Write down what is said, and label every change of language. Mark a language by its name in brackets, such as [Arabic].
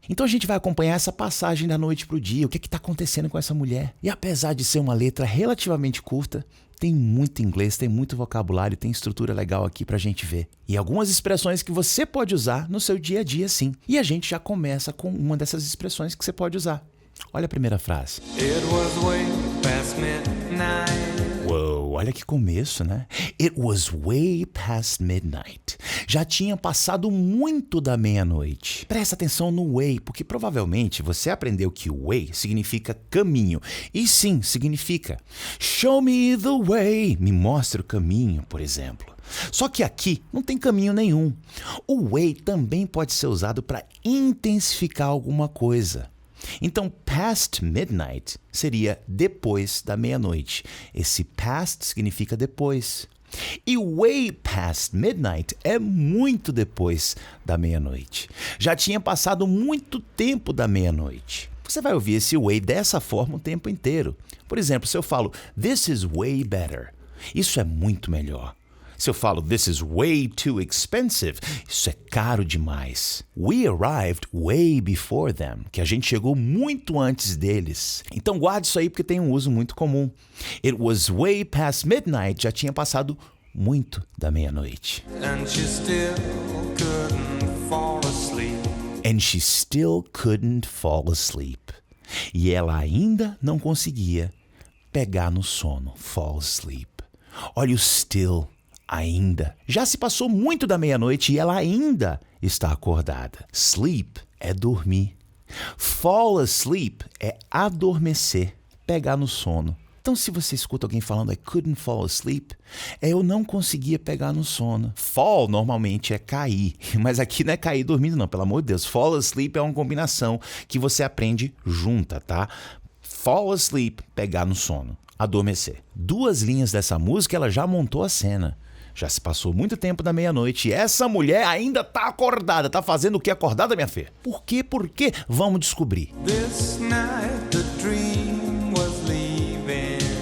[Portuguese] Então a gente vai acompanhar essa passagem da noite para o dia, o que está acontecendo com essa mulher. E apesar de ser uma letra relativamente curta, tem muito inglês, tem muito vocabulário, tem estrutura legal aqui pra gente ver. E algumas expressões que você pode usar no seu dia a dia, sim. E a gente já começa com uma dessas expressões que você pode usar. Olha a primeira frase. [English] It was way past midnight. [Portuguese] Uou, olha que começo, né? [English] It was way past midnight. [Portuguese] Já tinha passado muito da meia-noite. Presta atenção no way, porque provavelmente você aprendeu que way significa caminho. E sim, significa [English] show me the way. [Portuguese] Me mostra o caminho, por exemplo. Só que aqui não tem caminho nenhum. O way também pode ser usado para intensificar alguma coisa. Então, past midnight seria depois da meia-noite. Esse past significa depois. E way past midnight é muito depois da meia-noite. Já tinha passado muito tempo da meia-noite. Você vai ouvir esse way dessa forma o tempo inteiro. Por exemplo, se eu falo, [English] this is way better, [Portuguese] isso é muito melhor. Se eu falo, [English] this is way too expensive, [Portuguese] isso é caro demais. [English] We arrived way before them, [Portuguese] que a gente chegou muito antes deles. Então guarde isso aí porque tem um uso muito comum. [English] It was way past midnight, [Portuguese] já tinha passado muito da meia-noite. [English] And she still couldn't fall asleep. And she still couldn't fall asleep. [Portuguese] E ela ainda não conseguia pegar no sono, fall asleep. Olha o still. Ainda. Já se passou muito da meia-noite e ela ainda está acordada. Sleep é dormir. Fall asleep é adormecer, pegar no sono. Então, se você escuta alguém falando [English] I couldn't fall asleep, [Portuguese] eu não conseguia pegar no sono. Fall normalmente é cair, mas aqui não é cair dormindo não, pelo amor de Deus. Fall asleep é uma combinação que você aprende junta, tá? Fall asleep, pegar no sono. Adormecer. 2 linhas dessa música, ela já montou a cena. Já se passou muito tempo da meia-noite e essa mulher ainda tá acordada. Tá fazendo o que acordada, minha filha? Por quê? Por quê? Vamos descobrir. [English] This night the dream was leaving.